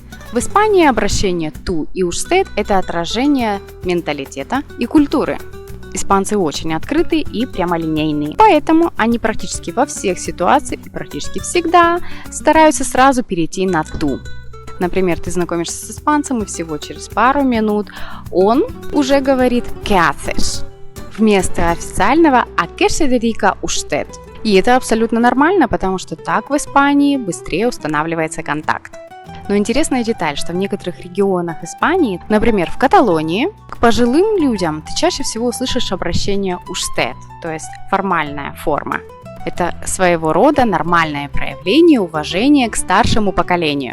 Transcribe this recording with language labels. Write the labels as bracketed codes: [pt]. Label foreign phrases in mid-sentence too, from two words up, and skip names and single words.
[ru] В Испании обращение «tú» и «usted» – это отражение менталитета и культуры. Испанцы очень открытые и прямолинейные, поэтому они практически во всех ситуациях и практически всегда стараются сразу перейти на «tú». Например, ты знакомишься с испанцем, и всего через пару минут он уже говорит [es] «¿qué haces?» [ru] вместо официального [es] «¿a qué se dedica usted?». [ru] И это абсолютно нормально, потому что так в Испании быстрее устанавливается контакт. Но интересная деталь, что в некоторых регионах Испании, например, в Каталонии, к пожилым людям ты чаще всего услышишь обращение «usted», то есть формальная форма. Это своего рода нормальное проявление уважения к старшему поколению.